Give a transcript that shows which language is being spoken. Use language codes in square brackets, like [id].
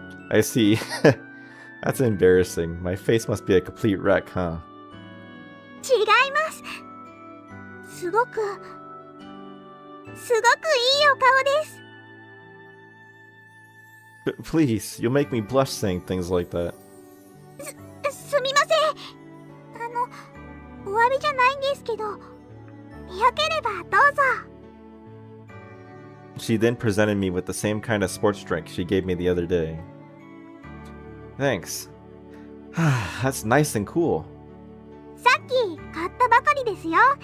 [en] I see. That's embarrassing. My face must be a complete wreck, huh? [ja] 違います。すごくいいお顔です。 [en] Please, you'll make me blush saying things like that. [ja] すみません。お詫びじゃないんですけど、よければどうぞ。 [en] She then presented me with the same kind of sports drink she gave me the other day. Thanks. That's nice and cool. [ja] さっき買ったばかりですよ。